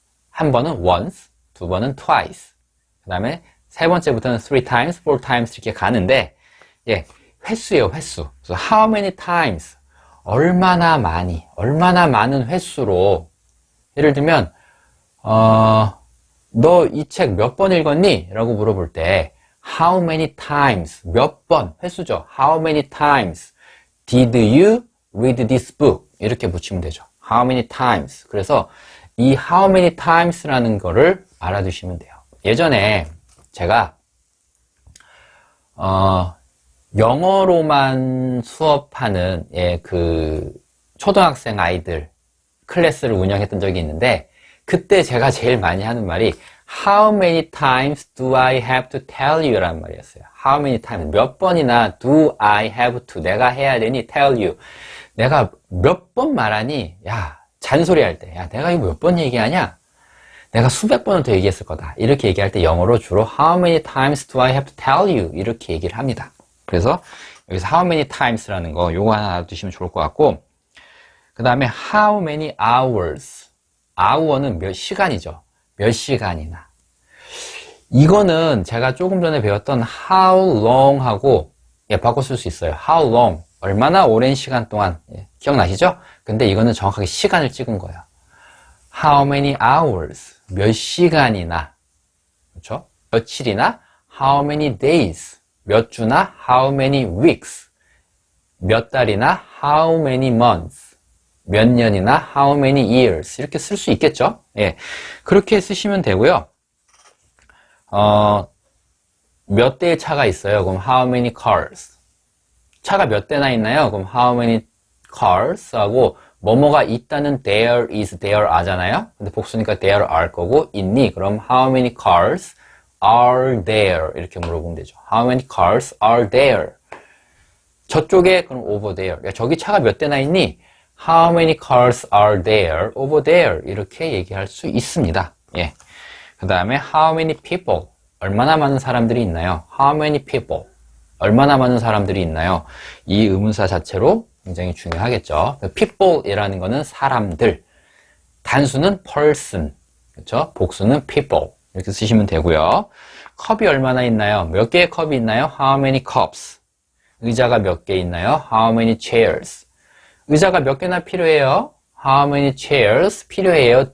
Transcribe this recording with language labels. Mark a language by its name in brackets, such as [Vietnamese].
[Korean] 한 번은 once, 두 번은 twice, 그 다음에 세 번째부터는 [English] three times, four times [Korean] 이렇게 가는데, 횟수예요, 횟수. 그래서 [English] how many times, [Korean] 얼마나 많이, 얼마나 많은 횟수로. 예를 들면 너 이 책 몇 번 읽었니? 라고 물어볼 때 [English] How many times, [Korean] 몇 번, 횟수죠. [English] How many times did you read this book? [Korean] 이렇게 붙이면 되죠. [English] How many times. [Korean] 그래서 이 [English] how many times [Korean] 라는 거를 알아두시면 돼요. 예전에 제가 영어로만 수업하는 그 초등학생 아이들 클래스를 운영했던 적이 있는데, 그때 제가 제일 많이 하는 말이 [English] How many times do I have to tell you? [Korean] 라는 말이었어요. [English] How many times, [Korean] 몇 번이나 [English] do I have to, [Korean] 내가 해야 되니 [English] tell you. [Korean] 내가 몇 번 말하니, 야, 잔소리할 때, 야, 내가 이거 몇 번 얘기하냐? 내가 수백 번은 더 얘기했을 거다. 이렇게 얘기할 때 영어로 주로 [English] How many times do I have to tell you? [Korean] 이렇게 얘기를 합니다. 그래서 여기서 [English] How many times [Korean] 라는 거 요거 하나 알아두시면 좋을 것 같고, 그 다음에 [English] How many hours. [Korean] hour는 몇 시간이죠. 몇 시간이나. 이거는 제가 조금 전에 배웠던 [English] How long [Korean] 하고 바꿔 쓸 수 있어요. [English] How long. [Korean] 얼마나 오랜 시간 동안. 기억나시죠? 근데 이거는 정확하게 시간을 찍은 거예요. [English] How many hours. [Korean] 몇 시간이나. 그렇죠? 며칠이나 [English] How many days. [Korean] 몇 주나 [English] How many weeks. [Korean] 몇 달이나 [English] How many months. [Korean] 몇 년이나 [English] How many years. [Korean] 이렇게 쓸 수 있겠죠? 예. 그렇게 쓰시면 되고요. 몇 대의 차가 있어요. 그럼 [English] How many cars. [Korean] 차가 몇 대나 있나요? 그럼 [English] How many cars [Korean] 하고 뭐뭐가 있다는 [English] there is, there are [Korean] 잖아요. 근데 복수니까 [English] there are [Korean] 거고 있니? 그럼 [English] How many cars are there? [Korean] 이렇게 물어보면 되죠. [English] How many cars are there? [Korean] 저쪽에 그럼 [English] over there. [Korean] 야, 저기 차가 몇 대나 있니? [English] How many cars are there over there? [Korean] 이렇게 얘기할 수 있습니다. 예. 그 다음에 [English] How many people? [Korean] 얼마나 많은 사람들이 있나요? [English] How many people? [Korean] 얼마나 많은 사람들이 있나요? 이 의문사 자체로 굉장히 중요하겠죠. people이라는 거는 사람들. 단수는 person. 그렇죠? 복수는 people. 이렇게 쓰시면 되고요. 컵이 얼마나 있나요? 몇 개의 컵이 있나요? [English] How many cups? [Korean] 의자가 몇 개 있나요? [English] How many chairs? [Korean] 의자가 몇 개나 필요해요? [English] How many chairs [Korean] 필요해요?